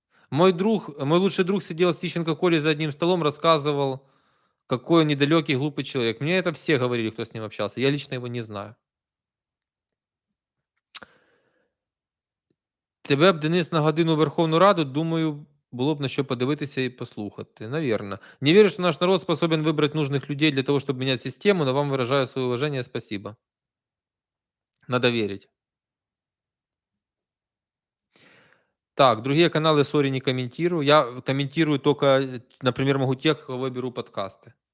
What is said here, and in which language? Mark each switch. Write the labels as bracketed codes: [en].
[ru] Мой лучший друг сидел с Тищенко Колей за одним столом, рассказывал, какой он недалекий, глупый человек. Мне это все говорили, кто с ним общался. Я лично его не знаю. [uk] Тебе б, Денис, на годину в Верховну Раду, думаю, було б на що подивитися і послухати. [ru] Наверно. Не верю, что наш народ способен выбрать нужных людей для того, чтобы менять систему, но вам выражаю свое уважение, спасибо. Надо верить. Так, другие каналы, сори, не комментирую. Я комментирую только, например, могу тех, кого беру подкасты.